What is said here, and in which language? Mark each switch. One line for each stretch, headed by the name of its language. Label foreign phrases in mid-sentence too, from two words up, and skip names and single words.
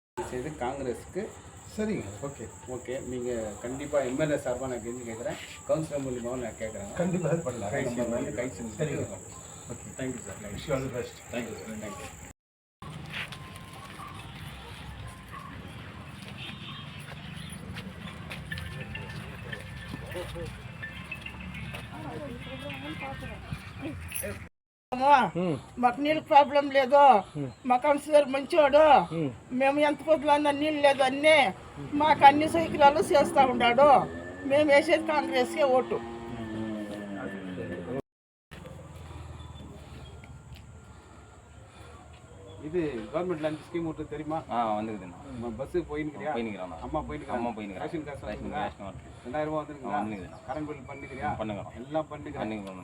Tamil: தயவுசெய்து காங்கிரஸுக்கு. சரிங்க, ஓகே ஓகே, நீங்கள் கண்டிப்பாக எம்எல்ஏ சார்பாக நான் கெஞ்சி கேட்குறேன், கவுன்சிலர் மூலியமாகவும் நான் கேட்குறேன். கண்டிப்பாக பண்ணலாம். கை சரிங்க.
English: okay, thank you sir. wish you all the best. thank you sir. thank you.
Telugu: మాకు నీళ్ళ ప్రాబ్లం లేదు, మా కౌన్సిలర్ మంచోడు, మేము ఎంత పొద్దులన్నా నీళ్ళు లేదు అన్నీ మాకు అన్ని సౌకర్యాలు చేస్తూ ఉన్నాడు. మేము వేసేది కాంగ్రెస్కే ఓటు.
Tamil: இது
English: government lunch scheme
Tamil: ஒன்று தெரியுமா? வந்துக்குதுண்ணா. பஸ்ஸுக்கு போயின்னுக்கிறியா? அம்மா போயின்னு ரேஷன் காசு 2000 ரூபா வந்துருக்குங்களா?
English: current bill
Tamil: பண்ணிக்கிறியா? எல்லாம் பண்ணிக்கிறேன்.